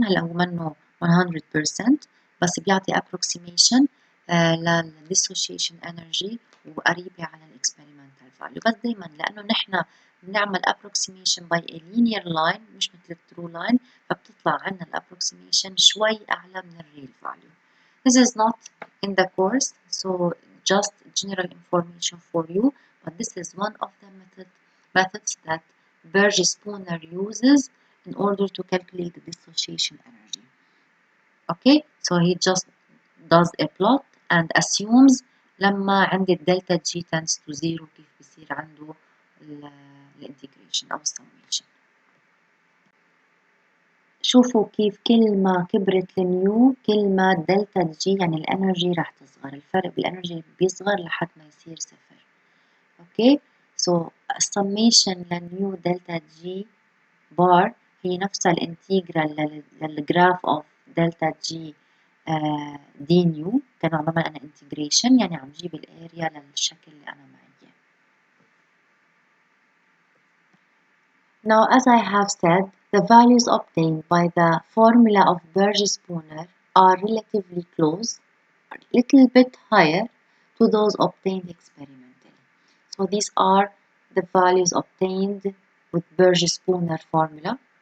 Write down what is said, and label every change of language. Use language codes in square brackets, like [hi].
[ar] هلا هو منه 100% بس بيعطي approximation لل [en] dissociation energy [ar] وقريبة على ال [en] experimental value. [ar] بس دايما لأنه نحن بنعمل [en] approximation by a linear line [ar] مش مثل [en] true line، [ar] فبتطلع عنا ال approximation شوي أعلى من ال [en] real value. This is not in the course, so just general information for you, but this is one of the methods that Burge-Spooner uses in order to calculate the dissociation energy. Okay, so he just does a plot and assumes [ar] لما عندي الدلتا G [en] tends to 0 [ar] كيف بصير عنده الانتجريشن أو السميشن. شوفوا كيف كل ما كبرت النيو كل ما الدلتا جي يعني الانرجي راح تصغر، الفرق بالانرجي بيصغر لحد ما يصير صفر. اوكي، سو السميشن لنيو دلتا جي بار هي نفسها الانتجرال للجراف اوف دلتا جي دي نيو. كانوا عم بعمل انا انتجريشن يعني عم جيب الاريا للشكل اللي انا معي. [en] Now, as I have said, the values obtained by the formula of Burge-Spooner are relatively close, a little bit higher to those obtained experimentally. So these are the values obtained with Burge-Spooner formula.